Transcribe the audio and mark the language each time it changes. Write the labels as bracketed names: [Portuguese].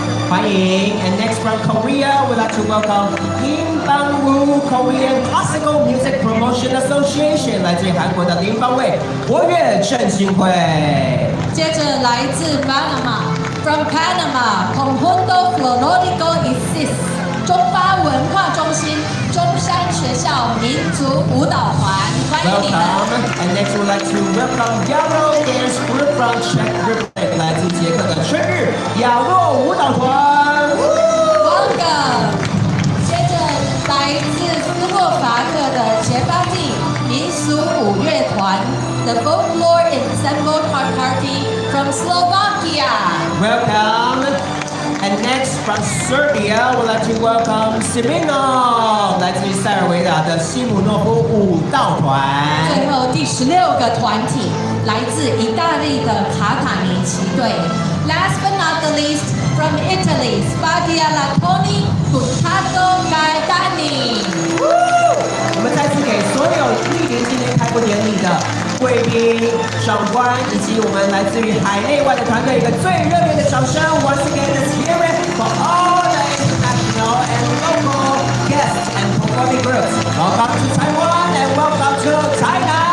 [Chinese] 欢迎。 [English] And next from Korea, we'd like to welcome Kim Bang-woo Korean Classical Music Promotion Association. [Chinese] 来自于韩国的林邦卫国乐振兴会。接着来自 Panama。 [English] From Panama, [Chinese] Conjunto Florido Isis 中巴文化中心中山学校民族舞蹈团，欢迎你们。 [English] Welcome, and next we'd like to welcome Yaro Dance Group from Czech Republic. [Chinese] 来自捷克的春日雅若舞蹈团。 [English] Welcome. [Chinese] 接着来自斯洛伐克的捷巴蒂民俗舞乐团 The Folklore Ensemble Party from Slovakia. [English] Welcome. And next from Serbia, we'd like to welcome Siminov. [Chinese] 来自于塞尔维亚的西姆诺夫舞蹈团。最后第16个团体来自意大利的卡塔尼奇队 [English] Last but not the least, from Italy, Spaghialatoni Buttato Gaetani. [Chinese] 我们再次给所有莅临今天开播典礼的贵宾、长官以及我们来自于海内外的团队一个最热烈的掌声。 [English] Once again, let's hear it for all the international and local guests and performing groups. Welcome to Taiwan and welcome to Thailand.